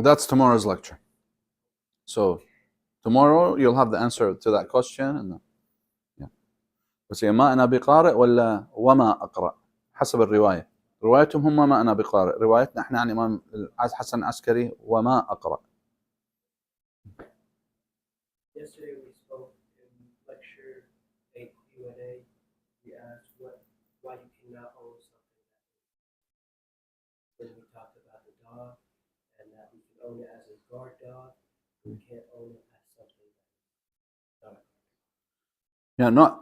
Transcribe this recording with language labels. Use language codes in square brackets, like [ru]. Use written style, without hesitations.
[en] That's tomorrow's lecture. So tomorrow you'll have the answer to that question. And yeah. [ar] بس ما أنا بقارئ ولا وما أقرأ حسب الرواية. روايتهم هم ما أنا بقارئ. روايتنا احنا عن الإمام حسن العسكري وما أقرأ. [en] Yesterday we spoke in lecture 8 Q&A. We asked why you cannot own something. When we talked about the dog and that we can own it as a guard dog, we can't own it as something that's not a